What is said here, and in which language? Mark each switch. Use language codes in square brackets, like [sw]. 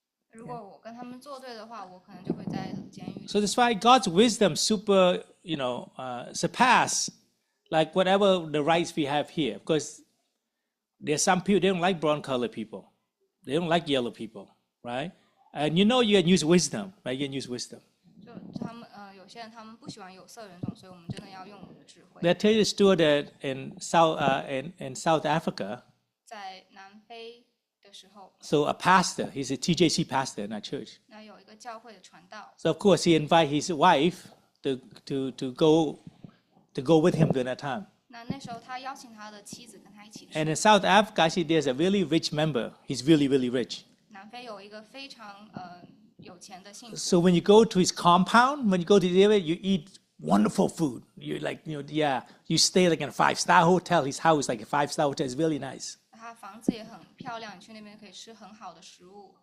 [zh] 如果我跟他们作对的话，我可能就会在监狱里。 [en] So that's why God's wisdom super, surpass like whatever the rights we have here. Because there's some people, they don't like brown colored people. They don't like yellow people, right? And you can use wisdom, right? You can use wisdom. [zh] 就他们有些人他们不喜欢有色人种，所以我们真的要用我们的智慧。 [en] They tell you the story that in South Africa, [zh] 在南非的时候， [en] so a pastor, he's a TJC pastor in our church. [zh] 那有一个教会的传道， [en] So of course he invited his wife to go with him during that time. [zh] 那时候他邀请他的妻子跟他一起去。 [en] And in South Africa, actually, there's a really rich member. He's really, really rich. [zh] 南非有一个非常有钱的信徒， [en] So when you go to his compound, when you go to the area, you eat wonderful food. You stay like in a 5-star hotel. His house like a 5-star hotel. It's really nice. [zh] 他房子也很漂亮，你去那边可以吃很好的食物。